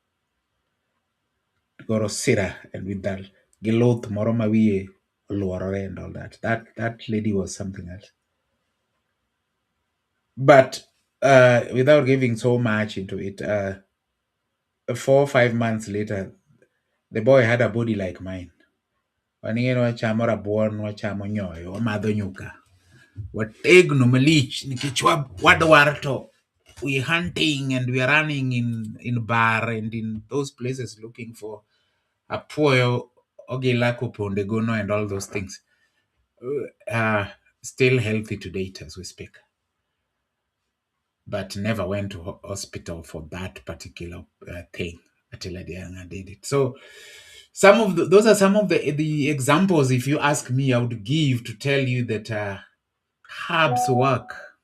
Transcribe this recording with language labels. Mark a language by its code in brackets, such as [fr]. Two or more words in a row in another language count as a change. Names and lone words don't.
[en] Goro Sira, and with that Giloth Moromawie Luorore and all that. That lady was something else. But without giving so much into it, 4 or 5 months later, the boy had a body like mine. [luo] Waning'e wachamo rabuon, wachamo nyoyo, wamadho nyuka. Wategno malich nikech wadwar to [en] we hunting and we are running in bar and in those places looking for [luo] apuoyo, ogila kuponde gono [en] and all those things. Still healthy to date as we speak, but never went to hospital for that particular thing until I did it. So those are some of the examples, if you ask me, I would give to tell you that herbs work.